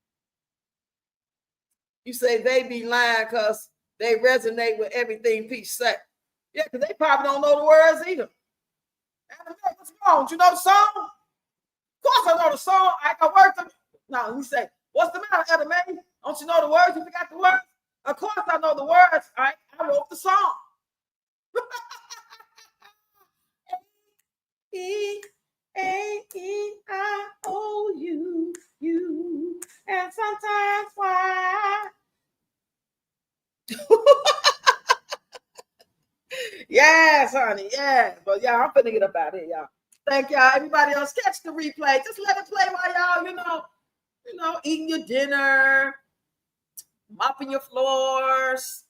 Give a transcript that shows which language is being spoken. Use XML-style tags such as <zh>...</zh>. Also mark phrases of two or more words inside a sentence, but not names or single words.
<en>You say they be lying because they resonate with everything Peach said. Yeah, because they probably don't know the words either. What's wrong? Do you know the song? Of course I know the song. I got words to. No, he said, what's the matter, Etta Mae? Don't you know the words? You forgot the words? Of course I know the words. All right, I wrote the song. A-E-I-O-U, and sometimes why? Yes, honey, yes. But yeah, I'm finna get up out here, y'all. Thank y'all. Everybody else, catch the replay. Just let it play while y'all, eating your dinner, mopping your floors.</en>